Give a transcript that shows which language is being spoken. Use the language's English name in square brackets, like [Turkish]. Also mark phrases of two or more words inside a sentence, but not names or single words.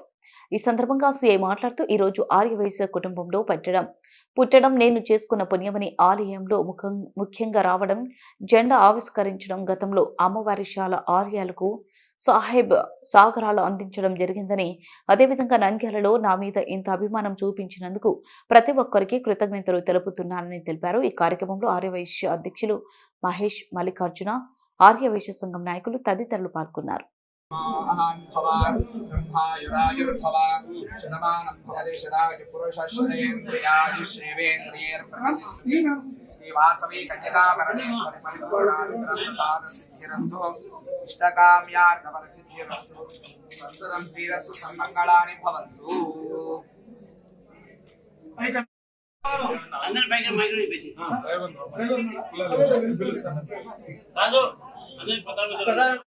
[Telugu] ఈ సందర్భంగా సీఐ మాట్లాడుతూ ఈ రోజు ఆర్యవైశ్య కుటుంబంలో పుట్టడం నేను చేసుకున్న పుణ్యమని, ఆలయంలో ముఖ్యంగా రావడం, జెండా ఆవిష్కరించడం, గతంలో అమ్మవారి శాల ఆర్యాలకు సాహెబ్ సాగరాలు అందించడం జరిగిందని, అదేవిధంగా నంద్యాలలో నా మీద ఇంత అభిమానం చూపించినందుకు ప్రతి ఒక్కరికి కృతజ్ఞతలు తెలుపుతున్నానని తెలిపారు. ఈ కార్యక్రమంలో ఆర్యవైశ్య అధ్యక్షులు మహేష్, మల్లికార్జున, ఆర్యవైశ్య సంఘం నాయకులు తదితరులు పాల్గొన్నారు. [Sanskrit] ब्रह्मायुरायुर्भव शतमानं भवति शतायुः पुरुषश्रेवेन्द्रियैर्प्रतिष्ठति श्रीवासवी कन्यकापरमेश्वरि परिपूर्णानुग्रहप्रसादसिद्धिरस्तु इष्टकाम्यार्थफलसिद्धिरस्तु सन्ततं श्रीरस्तु सन्मङ्गलानि भवन्तु। [Telugu] అందరి పైకి మైక్ వేసి రాజు అందరి పతాలు